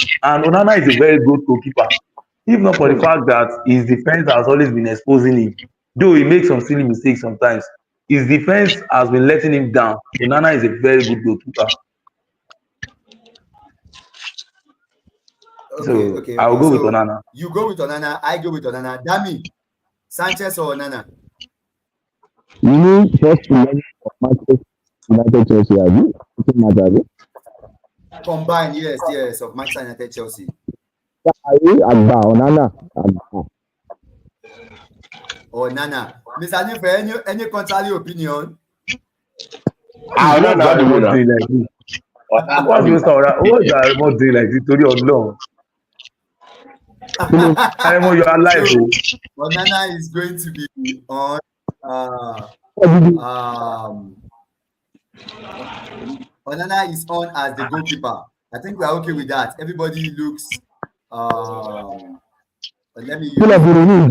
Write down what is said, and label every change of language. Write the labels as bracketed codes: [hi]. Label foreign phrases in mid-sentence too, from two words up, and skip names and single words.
[en] And Onana is a very good goalkeeper. If not for the fact that his defense has always been exposing him, though he makes some silly mistakes sometimes, his defense has been letting him down. Onana is a very good goalkeeper. So I will Okay. go with So Onana. you go with Onana, I go with Onana. Dami, Sanchez or Onana? You need first 11 of Manchester United Chelsea, have you? Combine, yes, of Manchester United Chelsea. Are you Agba, Onana? Agba. Onana. Mr. Nife, any contrary opinion? I don't What's know the Aremo winner. doing like this? What's Aremo doing like this? [yo] Torí Ọlọ́run. Aremo, [en] you are alive. So, Onana is going to be on. Onana is on as the goalkeeper. I think we are okay with that. Everybody looks. Let me use.